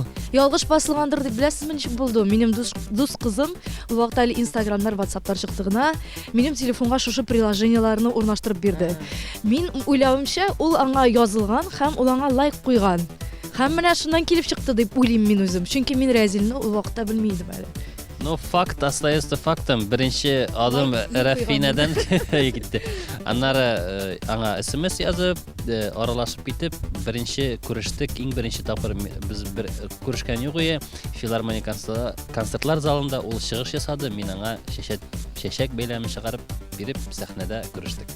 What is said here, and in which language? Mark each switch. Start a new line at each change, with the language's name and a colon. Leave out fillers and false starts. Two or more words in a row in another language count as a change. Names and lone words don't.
Tatar: ялгыш басылгандыр дип беләсезме ничек булды? Минем дус кызым ул вакытта әле Инстаграмнар, WhatsApp'тар чыкты гына, минем телефонга шушы приложенияларны урнаштырып бирде. Мин уйлавымча, ул аңа язылган һәм ул аңа лайк куйган. Һәм менә шуннан килеп чыкты дип уйлыйм мин үзем. Чөнки мин Рәзилне ул вакытта белмидем әле.
Russian: Но факт остается фактом.
Tatar: Беренче адым Рафинадан китте. Аннары аңа SMS язып, аралашып китеп, беренче күрештек, иң беренче тапкыр без бер күрешкән юк иде. Филармония концертлар залында ул чыгыш ясады. Мин аңа чәчәк бәйләмен чыгарып биреп, сәхнәдә күрештек.